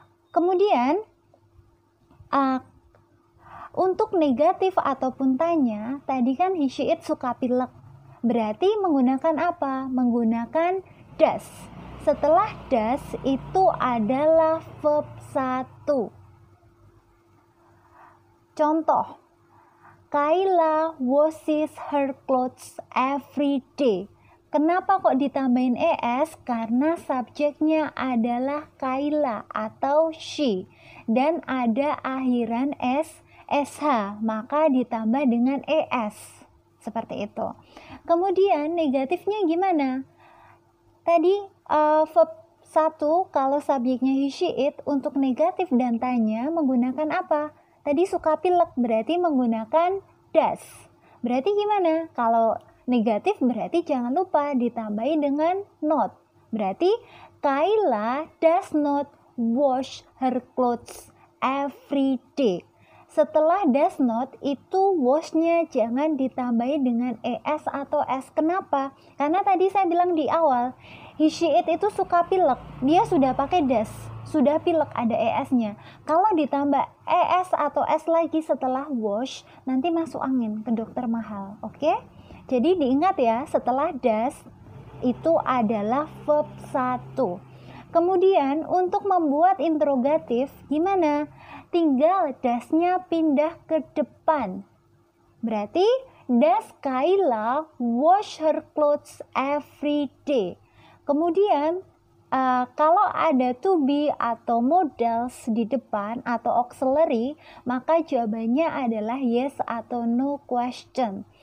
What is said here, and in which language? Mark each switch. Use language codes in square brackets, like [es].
[id] Kemudian, untuk negatif ataupun tanya, tadi kan he, she, it suka pilek. Berarti menggunakan apa? Menggunakan does. Setelah does itu adalah verb 1. [en] Contoh, Kayla washes her clothes every day. [id] Kenapa kok ditambahin ES? Karena subjeknya adalah Kayla atau she. Dan ada akhiran SH, maka ditambah dengan ES. Seperti itu. Kemudian negatifnya gimana? Tadi verb 1 kalau subjeknya he, she, it, untuk negatif dan tanya menggunakan apa? Tadi suka pilek berarti menggunakan does. Berarti gimana? Kalau negatif berarti jangan lupa ditambahi dengan not. [en] Berarti Kayla does not wash her clothes every day. [id] Setelah does not itu wash-nya jangan ditambahi dengan ES atau S. Kenapa? Karena tadi saya bilang di awal, he, she, it itu suka pilek. Dia sudah pakai does, sudah pilek ada ES-nya. Kalau ditambah ES atau S lagi setelah wash, nanti masuk angin ke dokter mahal. Oke? Jadi diingat ya, setelah does itu adalah verb 1. Kemudian untuk membuat interrogatif gimana? Tinggal does-nya pindah ke depan. [en] Berarti does Kayla wash her clothes every day? Kemudian [id] Kalau ada to be atau modals di depan atau auxiliary, maka jawabannya adalah yes atau no question.